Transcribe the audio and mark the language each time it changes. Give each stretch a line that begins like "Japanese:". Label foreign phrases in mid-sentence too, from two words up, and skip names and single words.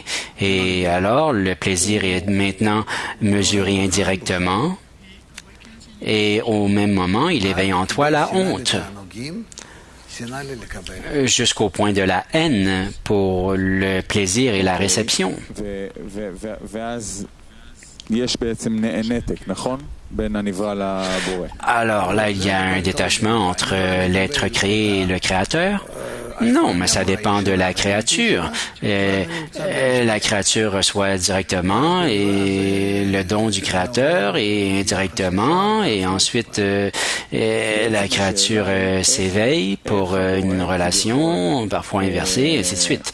French: Et alors, le plaisir est maintenant mesuré indirectement et au même moment, il éveille en toi la honte jusqu'au point de la haine pour le plaisir et la réception.
Hebrew: ואז יש בעצם נתק, נכון? בין הנברא לבורא.
French: Alors là, il y a un détachement entre l'être créé et le Créateur? Non, mais ça dépend de la créature. La créature reçoit directement et le don du Créateur et indirectement et ensuite la créature s'éveille pour une relation, parfois inversée, et ainsi de suite.